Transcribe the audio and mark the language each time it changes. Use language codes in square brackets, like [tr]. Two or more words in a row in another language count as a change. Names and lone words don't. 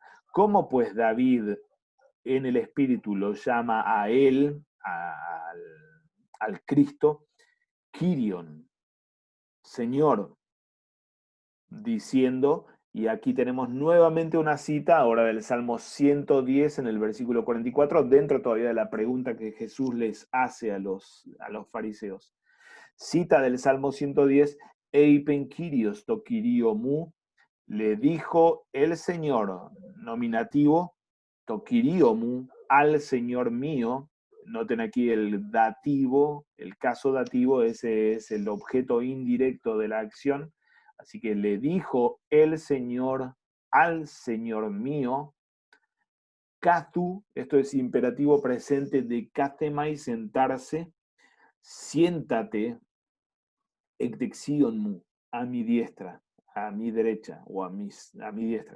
[es] ¿Cómo pues David en el espíritu lo llama a él, al Cristo, Kyrion, Señor, diciendo, y aquí tenemos nuevamente una cita ahora del Salmo 110 en el versículo 44, dentro todavía de la pregunta que Jesús les hace a los fariseos. Cita del Salmo 110, [el] Εἶπεν κύριος τῷ κυρίῳ μου, [es] le dijo el Señor, nominativo, [el] τῷ κυρίῳ μου, [es] al Señor mío. Noten aquí el dativo, el caso dativo, ese es el objeto indirecto de la acción. Así que le dijo el Señor al Señor mío. Kathu, esto es imperativo presente de kathemai, sentarse, siéntate, [el] ἐκ δεξιῶν μου, [es] a mi diestra, a mi derecha o a mi diestra.